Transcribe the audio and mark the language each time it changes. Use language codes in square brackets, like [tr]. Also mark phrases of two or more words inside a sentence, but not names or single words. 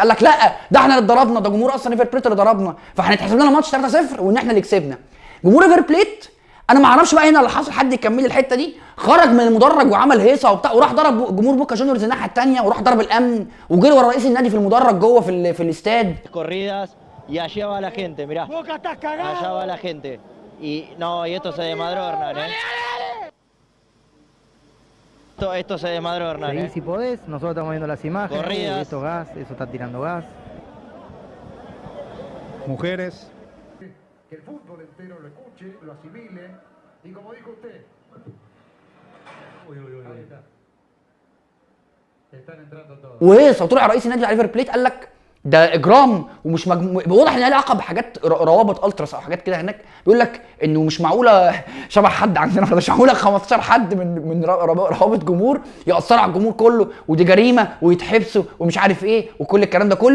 [ar] قال لك لا ده احنا اللي ضربنا، ده جمهور اصلا ريفر بليت اللي ضربنا، فهنتحسب لنا الماتش 3-0 وان احنا اللي كسبنا. جمهور ريفر بليت انا ما اعرفش بقى هنا اللي حصل، حد يكمل الحته دي، خرج من المدرج وعمل هيصه وبتاع وراح ضرب جمهور بوكا جونيورز الناحيه الثانيه، وراح ضرب الامن وجري ورا رئيس النادي في المدرج جوه في الاستاد. [es] corridas y allá va la gente, mirá. Boca está cagado. Allá va la gente. Y no, y esto se desmadró, Hernán, Esto se desmadró, Hernán, Seguí si podés, nosotros estamos viendo las imágenes. Corridas. Esto gas, eso está tirando gas. Mujeres. Que el fútbol entero lo escuche, lo asimile y como dijo usted. Ahí está. Están entrando todos. [ar] وهيصه وطلع رئيس النادي على ريفر بليت قال لك ده اجرام ومش واضح ان ليه علاقه بحاجات روابط التراس او حاجات كده هناك. بيقول لك انه مش معقوله شبه حد عندنا، مش معقوله 15 حد من روابط جمهور ياثروا على الجمهور كله، ودي جريمه ويتحبسوا ومش عارف ايه وكل الكلام ده كله.